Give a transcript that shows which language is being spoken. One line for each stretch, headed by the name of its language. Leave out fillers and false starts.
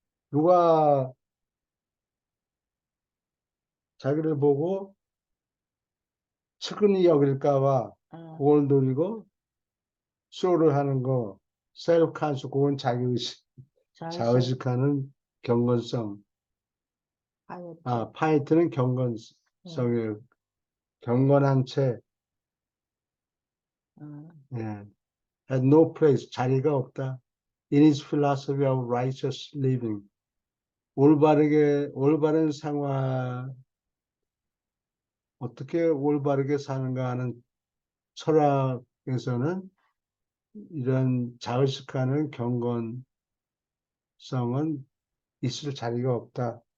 Korean: 누가 자기를 보고 측은히 여길까봐 그걸 노리고 쇼를 하는 거. self-conscious, 그건 자기의식, 자의식하는 경건성. 파이트는 경건성이에요. 경건한 채.
English: had no place,
Korean: 자리가 없다.
English: in his philosophy of righteous living.
Korean: 올바른 생활, 어떻게 올바르게 사는가 하는 철학에서는 이런 자의식하는 경건성은 있을 자리가 없다.